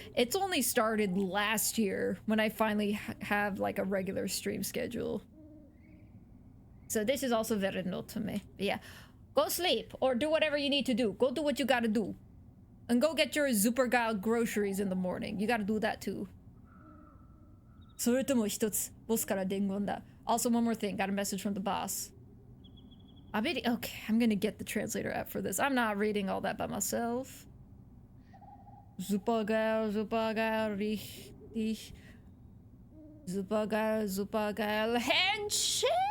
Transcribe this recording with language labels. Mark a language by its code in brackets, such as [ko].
[en] It's only started last year when I finally have like a regular stream schedule. So this is also very new to me. But yeah, go sleep or do whatever you need to do. Go do what you gotta do. And go get your Supergal groceries in the morning. You gotta do that too. [ja] それとも一つ、ボスから伝言だ. [en] Also, one more thing. Got a message from the boss. Okay, I'm gonna get the translator app for this. I'm not reading all that by myself. [de] Supergal, richtig. Supergal, Händchen!